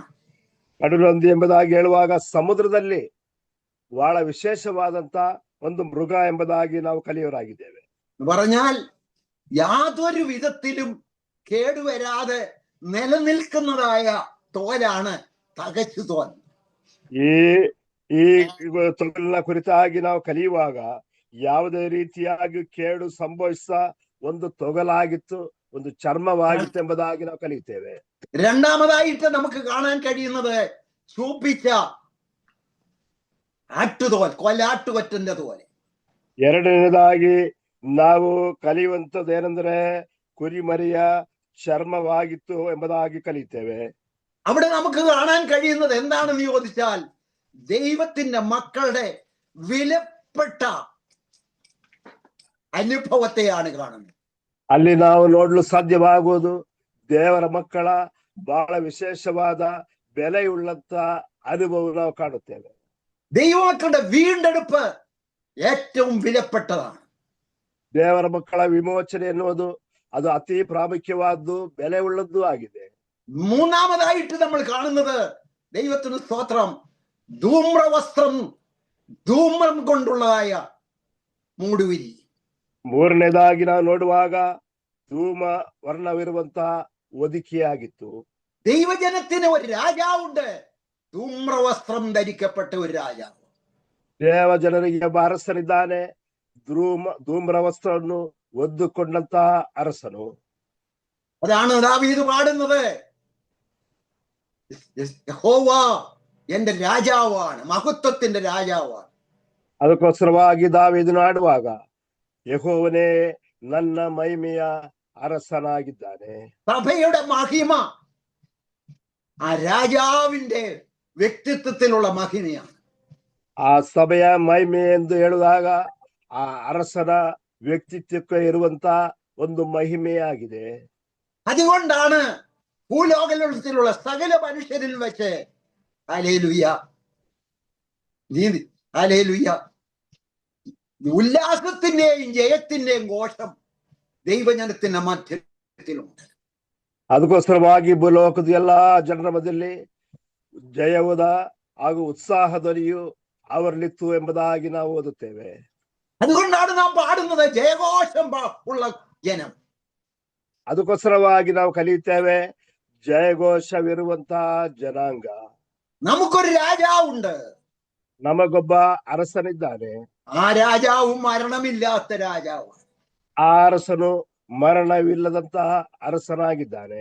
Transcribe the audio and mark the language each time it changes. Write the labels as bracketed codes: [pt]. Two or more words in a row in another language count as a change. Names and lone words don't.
[kn] ಕಡಲೊಂದಿ ಎಂಬುದಾಗಿ ಹೇಳುವಾಗ ಸಮುದ್ರದಲ್ಲಿ ಬಹಳ ವಿಶೇಷವಾದಂತ ಒಂದು ಮೃಗ ಎಂಬುದಾಗಿ ನಾವು ಕಲಿಯೋರಾಗಿದ್ದೇವೆ. [ml] പറഞ്ഞാൽ യാതൊരു വിധത്തിലും കേടുവരാതെ നിലനിൽക്കുന്നതായ തോലാണ് തകച്ചു തോൽ. [kn] ಈ ಈ ತೊಗಲಿನ ಕುರಿತಾಗಿ ನಾವು ಕಲಿಯುವಾಗ ಯಾವುದೇ ರೀತಿಯಾಗಿ ಕೇಡು ಸಂಭವಿಸ ಒಂದು ತೊಗಲಾಗಿತ್ತು, ಒಂದು ಚರ್ಮವಾಗಿತ್ತು ಎಂಬುದಾಗಿ ನಾವು ಕಲಿಯುತ್ತೇವೆ. [ml] രണ്ടാമതായിട്ട് നമുക്ക് കാണാൻ കഴിയുന്നത് ചൂപ്പിച്ച ആട്ടുതോൽ, കൊല്ലാട്ടുകൊറ്റന്റെ തോൽ. [kn] ಎರಡನೇದಾಗಿ ನಾವು ಕಲಿಯುವಂತದ್ದು ಏನಂದ್ರೆ ಕುರಿಮರಿಯ ಚರ್ಮವಾಗಿತ್ತು ಎಂಬುದಾಗಿ ಕಲಿಯುತ್ತೇವೆ. [ml] അവിടെ നമുക്ക് കാണാൻ കഴിയുന്നത് എന്താണെന്ന് ചോദിച്ചാൽ ദൈവത്തിന്റെ മക്കളുടെ വിലപ്പെട്ട അനുഭവത്തെയാണ് കാണുന്നത്. [kn] ಅಲ್ಲಿ ನಾವು ನೋಡಲು ಸಾಧ್ಯವಾಗುವುದು ದೇವರ ಮಕ್ಕಳ ಬಹಳ ವಿಶೇಷವಾದ ಬೆಲೆಯುಳ್ಳಂತ ಅನುಭವ ನಾವು ಕಾಣುತ್ತೇವೆ. [ml] ദൈവമക്കളുടെ വീണ്ടെടുപ്പ് ഏറ്റവും വിലപ്പെട്ടതാണ്. [kn] ದೇವರ ಮಕ್ಕಳ ವಿಮೋಚನೆ ಎನ್ನುವುದು ಅದು ಅತಿ ಪ್ರಾಮುಖ್ಯವಾದ್ದು, ಬೆಲೆ ಉಳ್ಳದ್ದು ಆಗಿದೆ. [ml] മൂന്നാമതായിട്ട് നമ്മൾ കാണുന്നത് ദൈവത്തിന് സ്തോത്രം, ധൂമ്രവസ്ത്രം, ധൂമ്രം കൊണ്ടുള്ളതായ മൂടുവിരി. [kn] ಮೂರನೇದಾಗಿ ನಾವು ನೋಡುವಾಗ ಧೂಮ ವರ್ಣವಿರುವಂತಹ ಹೊದಿಕೆಯಾಗಿತ್ತು. [ml] ദൈവജനത്തിന് ഒരു രാജാവുണ്ട്, ധൂമ്രവസ്ത്രം ധരിക്കപ്പെട്ട ഒരു രാജാവ്. [kn] ದೇವ ಜನರಿಗೆ ಒಬ್ಬ ಅರಸನಿದ್ದಾನೆ, ಧೂಮ್ರ ವಸ್ತ್ರವನ್ನು ಒದ್ದುಕೊಂಡಂತಹ ಅರಸನು. [ml] അതാണ് ദാവീദ് പാടുന്നത്, യഹോവ എന്റെ രാജാവാണ്, മഹത്വത്തിന്റെ രാജാവാണ്. [kn] ಅದಕ್ಕೋಸ್ಕರವಾಗಿ ದಾವೀದನು ಆಡುವಾಗ ಯೆಹೋವನೇ ನನ್ನ ಮಹಿಮೆಯ ಅರಸನಾಗಿದ್ದಾನೆ. [ml] സഭയുടെ മഹിമ ആ രാജാവിന്റെ വ്യക്തിത്വത്തിലുള്ള മഹിമയാണ്. [kn] ಆ ಸಭೆಯ ಮಹಿಮೆ ಎಂದು ಹೇಳುವಾಗ ಆ ಅರಸನ ವ್ಯಕ್ತಿತ್ವಕ್ಕೆ ಇರುವಂತ ಒಂದು ಮಹಿಮೆಯಾಗಿದೆ. [ml] അതുകൊണ്ടാണ് ഭൂലോകത്തിലുള്ള സകല മനുഷ്യരിൽ വെച്ച് ഹല്ലേലൂയ, ഹല്ലേലൂയ, ഉല്ലാസത്തിന്റെയും ജയത്തിന്റെയും ഘോഷം ദൈവജനത്തിന്റെ മധ്യത്തിലുണ്ട്. [kn] ಅದಕ್ಕೋಸ್ಕರವಾಗಿ ಭೂಲೋಕದ ಎಲ್ಲಾ ಜನರ ಮಧ್ಯದಲ್ಲಿ ಜಯವುದ ಹಾಗೂ ಉತ್ಸಾಹ ಧ್ವನಿಯು ಅವರಲ್ಲಿತ್ತು ಎಂಬುದಾಗಿ ನಾವು ಓದುತ್ತೇವೆ. [ml] അതുകൊണ്ടാണ് നാം പാടുന്നത് ജയഘോഷം ഉള്ള ജനം. [kn] ಅದಕ್ಕೋಸ್ಕರವಾಗಿ ನಾವು ಕಲಿಯುತ್ತೇವೆ ಜಯಘೋಷವಿರುವಂತಹ ಜನಾಂಗ. [ml] നമുക്കൊരു രാജാവുണ്ട്, [kn] ನಮಗೊಬ್ಬ ಅರಸನಿದ್ದಾನೆ. [ml] ആ രാജാവും മരണമില്ലാത്ത രാജാവ്. [kn] ಆ ಅರಸನು ಮರಣವಿಲ್ಲದಂತಹ ಅರಸನಾಗಿದ್ದಾನೆ.